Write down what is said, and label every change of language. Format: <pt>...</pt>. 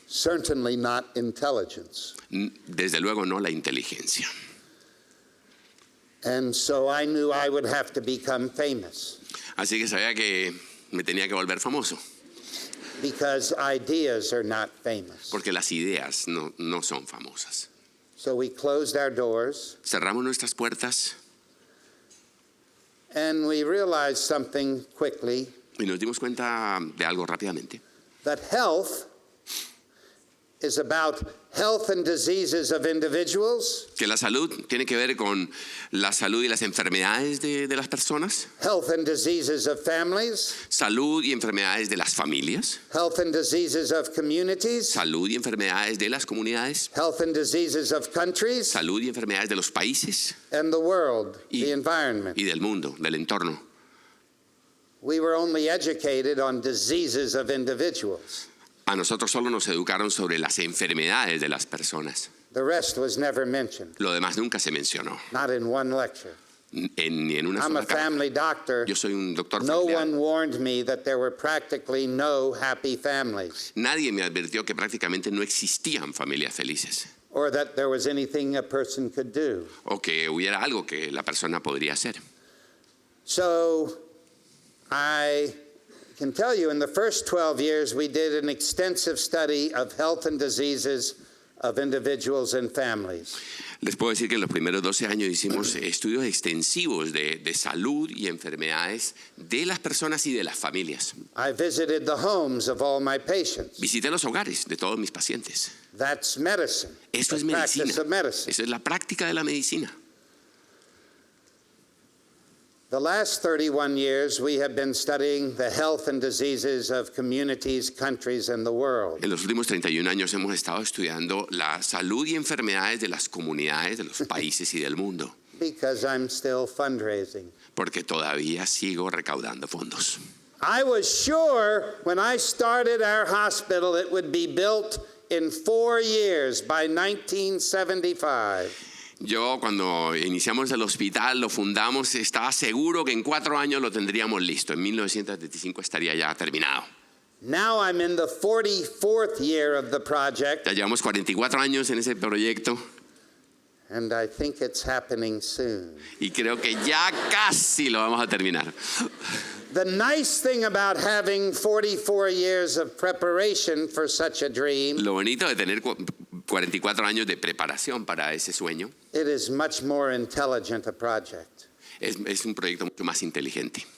<en>Certainly not intelligence.</en> <es>Desde luego no la inteligencia.</es> <en>And so I knew I would have to become famous.</en> <es>Así que sabía que me tenía que volver famoso.</es> <en>Because ideas are not famous.</en> <es>Porque las ideas no son famosas.</es> <en>So we closed our doors</en> <es>Cerramos nuestras puertas</es> <en>and we realized something quickly,</en> <es>y nos dimos cuenta de algo rápidamente.</es> <en>that health is about health and diseases of individuals,</en> <es>Que la salud tiene que ver con la salud y las enfermedades de las personas.</es> <en>health and diseases of families,</en> <es>Salud y enfermedades de las familias.</es> <en>health and diseases of communities,</en> <es>Salud y enfermedades de las comunidades.</es> <en>health and diseases of countries,</en> <es>Salud y enfermedades de los países</es> <en>and the world,</en> <es>Y-</es> <en>the environment.</en> <es>y del mundo, del entorno.</es> <en>We were only educated on diseases of individuals.</en> <es>A nosotros solo nos educaron sobre las enfermedades de las personas.</es> <en>The rest was never mentioned,</en> <es>Lo demás nunca se mencionó,</es> <en>not in one lecture.</en> <es>ni en una</es> <en>I'm a</en> <es>sola carta.</es> <en>family doctor.</en> <es>Yo soy un doctor</es> <en>No</en> <es>familiar.</es> <en>one warned me that there were practically no happy families,</en> <es>Nadie me advirtió que prácticamente no existían familias felices</es> <en>or that there was anything a person could do.</en> <es>o que hubiera algo que la persona podría hacer.</es> <en>So I can tell you in the first 12 years we did an extensive study of health and diseases of individuals and families.</en> <es>Les puedo decir que en los primeros 12 años hicimos estudios extensivos de salud y enfermedades de las personas y de las familias.</es> <en>I visited the homes of all my patients.</en> <es>Visité los hogares de todos mis pacientes.</es> <en>That's medicine.</en> <es>Eso es</es> <en>the practice</en> <es>medicina.</es> <en>of medicine.</en> <es>Eso es la práctica de la medicina.</es> <en>The last 31 years, we have been studying the health and diseases of communities, countries, and the world.</en> <es>En los últimos 31 años hemos estado estudiando la salud y enfermedades de las comunidades, de los países y del mundo,</es> <en>Because I'm still fundraising.</en> <es>porque todavía sigo recaudando fondos.</es> <en>I was sure when I started our hospital it would be built in 4 years by 1975.</en> <es>Yo cuando iniciamos el hospital, lo fundamos, estaba seguro que en 4 años lo tendríamos listo. En 1975 estaría ya terminado.</es> <en>Now I'm in the 44th year of the project,</en> <es>Ya llevamos 44 años en ese proyecto</es> <en>and I think it's happening soon.</en> <es>Y creo que ya casi lo vamos a terminar.</es> <en>The nice thing about having 44 years of preparation for such a dream,</en> <es>Lo bonito de tener 44 años de preparación para ese sueño</es> <en>it is much more intelligent a project.</en> <es>es un proyecto mucho más inteligente,</es>